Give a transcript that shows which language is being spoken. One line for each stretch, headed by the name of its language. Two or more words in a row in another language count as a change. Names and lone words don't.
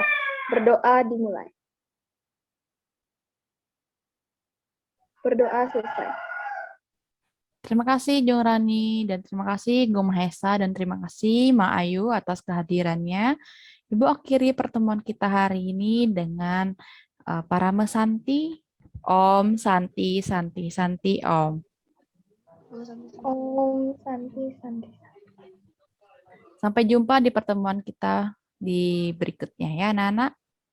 Indonesian: Berdoa dimulai. Berdoa selesai. Terima kasih Jong Rani dan terima kasih Gong Mahesa dan terima kasih Ma Ayu atas kehadirannya. Ibu akhiri pertemuan kita hari ini dengan Parame Santi,
Sanskrit: Om Santi Santi Santi Om. Om Santi Santi.
Indonesian: Sampai jumpa di pertemuan kita di berikutnya ya, anak-anak.